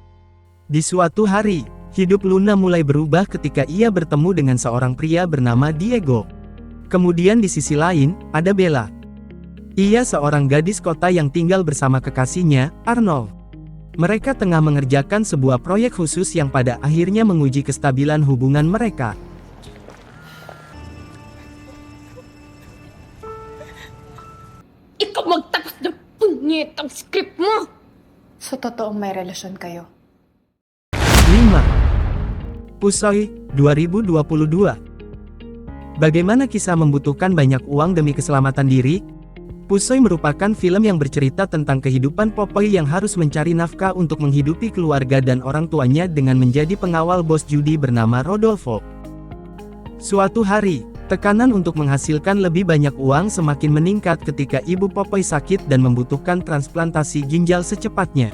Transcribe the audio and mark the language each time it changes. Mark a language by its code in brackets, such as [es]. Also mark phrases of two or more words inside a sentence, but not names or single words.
[id] Di suatu hari, Hidup Luna mulai berubah ketika ia bertemu dengan seorang pria bernama Diego. Kemudian di sisi lain, ada Bella. Ia seorang gadis kota yang tinggal bersama kekasihnya, Arnold. Mereka tengah mengerjakan sebuah proyek khusus yang pada akhirnya menguji kestabilan hubungan mereka. [tl] Ikaw magtapos ng punyetang script mo! So, totoong may relasyon kayo? [id] 5. Pusoy, 2022. Bagaimana kisah membutuhkan banyak uang demi keselamatan diri? Pusoy merupakan film yang bercerita tentang kehidupan Popoy yang harus mencari nafkah untuk menghidupi keluarga dan orang tuanya dengan menjadi pengawal bos judi bernama Rodolfo. Suatu hari, tekanan untuk menghasilkan lebih banyak uang semakin meningkat ketika ibu Popoy sakit dan membutuhkan transplantasi ginjal secepatnya.